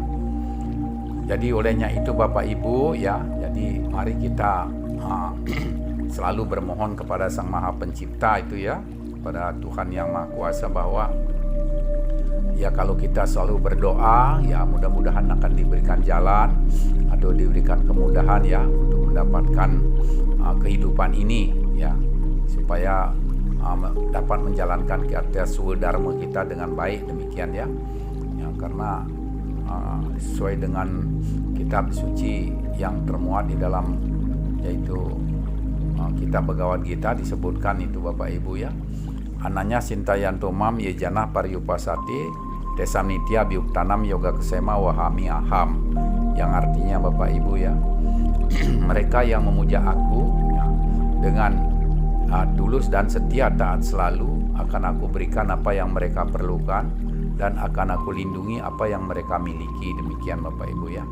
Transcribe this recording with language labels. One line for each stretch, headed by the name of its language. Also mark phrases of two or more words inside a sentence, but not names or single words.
Indonesian: Jadi olehnya itu Bapak Ibu ya, jadi mari kita selalu bermohon kepada Sang Maha Pencipta itu ya, pada Tuhan Yang Maha Kuasa, bahwa ya kalau kita selalu berdoa ya mudah-mudahan akan diberikan jalan atau diberikan kemudahan ya untuk mendapatkan kehidupan ini ya, supaya dapat menjalankan karya Dharma kita dengan baik, demikian ya. Ya, karena sesuai dengan kitab suci yang termuat di dalam yaitu kitab Bhagavad Gita disebutkan itu Bapak Ibu ya.
Sanskrit: Ananya sintayanto mam yejana paryupasati tesam nitya biuktanam yoga kesema wahami aham,
Indonesian: yang artinya Bapak Ibu ya, mereka yang memuja aku ya, dengan tulus dan setia taat selalu, akan aku berikan apa yang mereka perlukan dan akan aku lindungi apa yang mereka miliki, demikian Bapak Ibu ya.